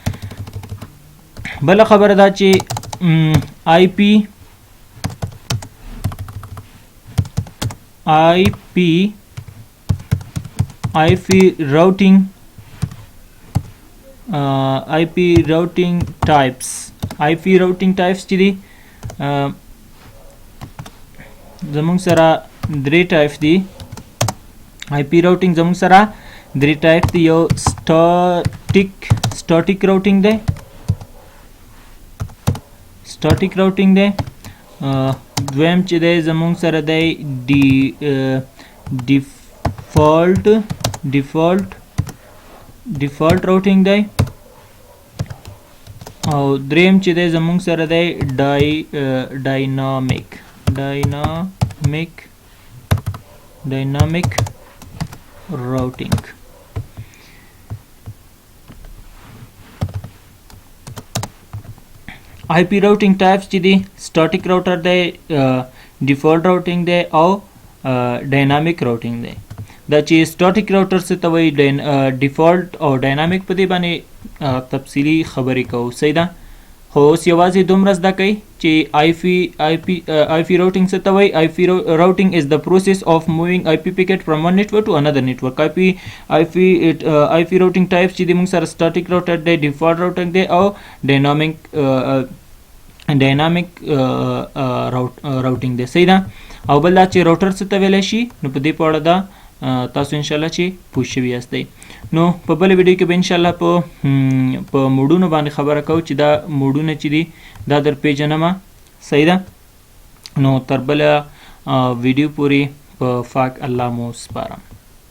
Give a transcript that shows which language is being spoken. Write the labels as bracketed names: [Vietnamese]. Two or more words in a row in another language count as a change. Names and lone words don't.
[Pashto] بله خبره دا چې [English] IP routing types [Pashto] چې دي زمونږ سره درې ټایپ دي. [English] IP routing [Pashto] زمونږ سره درې ټایپ دي. یو [English] static routing [Pashto] دی. دویم چې دی زمونږ سره دی [English] default routing [Pashto] دی. او دریم چې دی زمونږ سره دی [English] dynamic routing. IP routing types [Pashto] چې دي [English] static router [Pashto] دی, [English] default routing [Pashto] دی او [English] dynamic routing [Pashto] دی. دا چې [English] static router [Pashto] څه ته وایي, default او dynamic په دې باندې تفصیلي خبرې کوو. صحیح ده. خو اوس یوازې دومره زده کوئ چې [English] IP routing [Pashto] څه ته وایي. [English] IP routing is the process of moving IP packet from one network to another network. IP routing types [Pashto] چې دي موږ سره [English] static router [Pashto] دی, [English] default routing [Pashto] دی او [English] dynamic routing [Pashto] دی. صحیح ده. او بل دا چې راوټر څه ته ویلی شي, نو په دې په اړه دا تاسو انشاءالله چې پوه شوي یاستئ. نو په بله ویډیو کې به انشاءالله په موډونو باندې خبره کوو چې دا موډونه چې دي دا در پیژنمه. صحیح ده. نو تر بله ویډیو پورې په پاک الله مو سپارم.